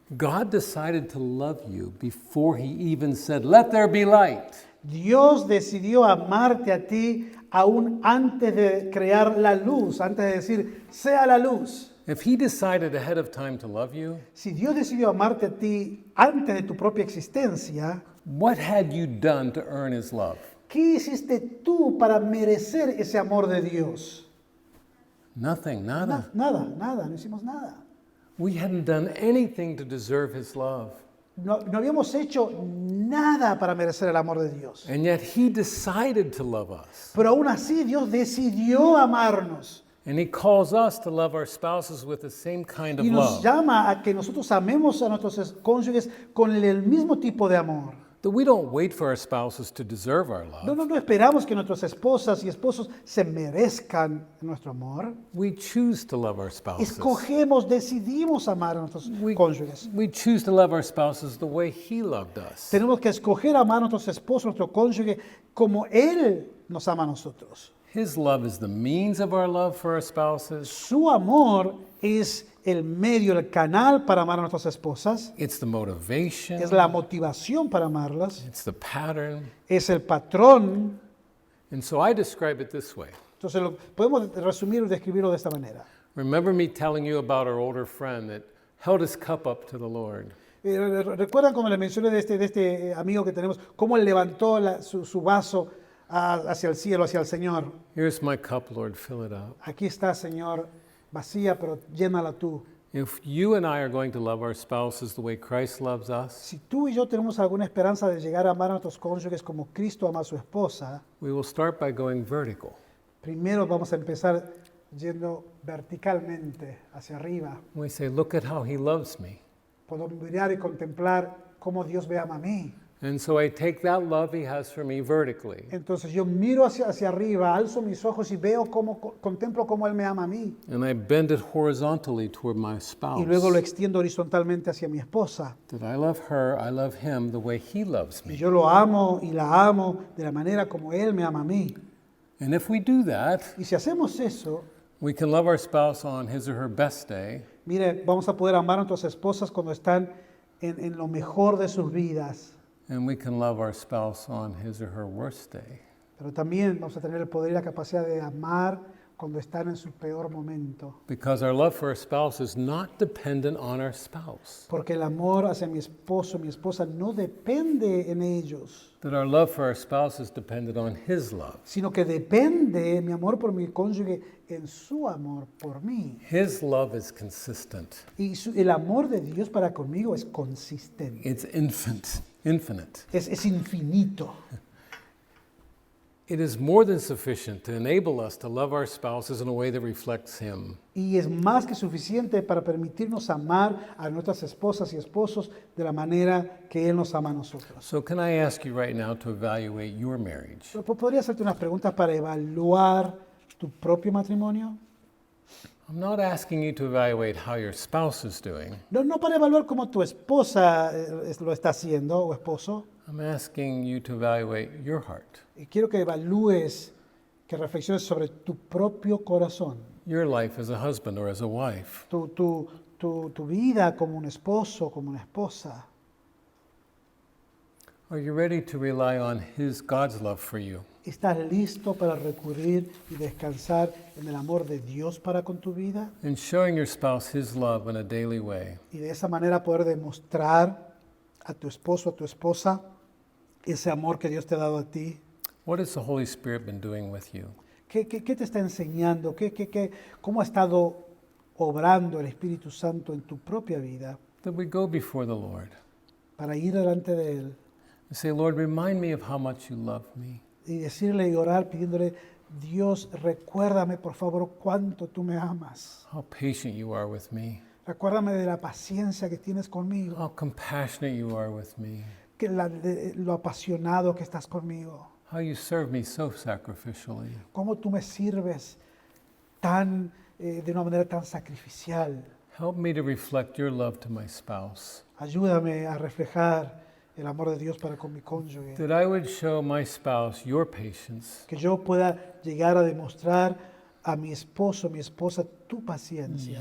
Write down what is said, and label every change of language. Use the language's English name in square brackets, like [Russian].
[English] God decided to love you before he even said, let there be light. [Spanish] Dios decidió amarte a ti aún antes de crear la luz, antes de decir, sea la luz. [English] If he decided ahead of time to love you, [Spanish] Si Dios decidió amarte a ti antes de tu propia existencia, [English] what had you done to earn his love? [Spanish] ¿qué hiciste tú para merecer ese amor de Dios? [English] Nothing, [Spanish] nada. Nada, no hicimos nada. [English] We hadn't done anything to deserve his love. [Spanish] No habíamos hecho nada para merecer el amor de Dios. [English] And yet he decided to love us. [Spanish] Pero aún así Dios decidió amarnos [English] And he calls us to love our spouses with the same kind of [Spanish] y nos [English] love. [Spanish] llama a que nosotros amemos a nuestros cónyuges con el mismo tipo de amor. [English] That we don't wait for our spouses to deserve our love. [Spanish] No esperamos que nuestras esposas y esposos se merezcan nuestro amor. [English] We choose to love our spouses. [Spanish] Escogemos, decidimos amar a nuestros cónyuges. [English] We choose to love our spouses the way he loved us. [Spanish] Tenemos que escoger amar a nuestros esposos, nuestro cónyuge, como Él nos ama a nosotros. [English] His love is the means of our love for our spouses. [Spanish] Su amor es el medio, el canal para amar a nuestras esposas. [English] It's the motivation. [Spanish] Es la motivación para amarlas. [English] It's the pattern. [Spanish] Es el patrón. [English] And so I describe it this way. [Spanish] Entonces podemos resumir y describirlo de esta manera. [English] Remember me telling you about our older friend that held his cup up to the Lord. [Spanish] ¿Recuerdan como les mencioné de este amigo que tenemos, cómo él levantó su vaso hacia el cielo, hacia el Señor? [English] Here's my cup, Lord, fill it up. [Spanish] Aquí está, Señor, vacía, pero llénala tú. [English] If you and I are going to love our spouses the way Christ loves us, [Spanish] Si tú y yo tenemos alguna esperanza de llegar a amar a nuestros cónyuges como Cristo ama a su esposa, [English] we will start by going vertical. [Spanish] primero vamos a empezar yendo verticalmente hacia arriba. [English] We say, look at how he loves me. [Spanish] Puedo mirar y contemplar cómo Dios me ama a mí. [English] And so I take that love he has for me vertically, [Spanish] Entonces yo miro hacia arriba, alzo mis ojos y veo contemplo cómo Él me ama a mí. [English] and I bend it horizontally toward my spouse. [Spanish] Y luego lo extiendo horizontalmente hacia mi esposa. [English] That I love her, I love him the way he loves [Spanish] Y [English] me. [Spanish] yo lo amo y la amo de la manera como Él me ama a mí. [English] And if we do that, [Spanish] Y si hacemos eso, [English] we can love our spouse on his or her best day, [Spanish] mire, vamos a poder amar a nuestras esposas cuando están en lo mejor de sus vidas. [English] and we can love our spouse on his or her worst day. [Spanish] Pero también vamos a tener el poder y la capacidad de amar cuando están en su peor momento. [English] Because our love for our spouse is not dependent on our spouse. [Spanish] Porque el amor hacia mi esposo, mi esposa, no depende en ellos, [English] That our love for our spouse is dependent on his love. [Spanish] sino que depende mi amor por mi cónyuge en su amor por mí. [English] His love is consistent. [Spanish] Y el amor de Dios para conmigo es consistente, [English] It's infinite. [Spanish] es infinito. [English] It is more than sufficient to enable us to love our spouses in a way that reflects him. [Spanish] Y es más que suficiente para permitirnos amar a nuestras esposas y esposos de la manera que Él nos ama a nosotros. [English] So can I ask you right now to evaluate your marriage? [Spanish] Pero, ¿podría hacerte unas preguntas para evaluar tu propio matrimonio? [English] I'm not asking you to evaluate how your spouse is doing. [Spanish] No para evaluar cómo tu esposa lo está haciendo o esposo. [English] I'm asking you to evaluate your heart, [Spanish] Y quiero que evalúes, que reflexiones sobre tu propio corazón, [English] your life as a husband or as a wife. [Spanish] tu vida como un esposo, como una esposa. [English] Are you ready to rely on God's love for you? [Spanish] ¿Estás listo para recurrir y descansar en el amor de Dios para con tu vida? [English] And showing your spouse his love in a daily way. [Spanish] Y de esa manera poder demostrar a tu esposo, a tu esposa, ese amor que Dios te ha dado a ti. [English] What has the Holy Spirit been doing with you? [Spanish] ¿Qué te está enseñando? ¿Cómo ha estado obrando el Espíritu Santo en tu propia vida [English] That we go before the Lord [Spanish] para ir delante de Él [English] and say, Lord, remind me of how much you love me. [Spanish] y decirle y orar pidiéndole, Dios, recuérdame por favor cuánto tú me amas. [English] How patient you are with me. [Spanish] Recuérdame de la paciencia que tienes conmigo, [English] How compassionate you are with me. [Spanish] lo apasionado que estás conmigo, [English] how you serve me so sacrificially. [Spanish] Cómo tú me sirves de una manera tan sacrificial. [English] Help me to reflect your love to my spouse, [Spanish] Ayúdame a reflejar el amor de Dios para con mi cónyuge. [English] that I would show my spouse your patience, [Spanish] Que yo pueda llegar a demostrar a mi esposo, mi esposa, tu paciencia,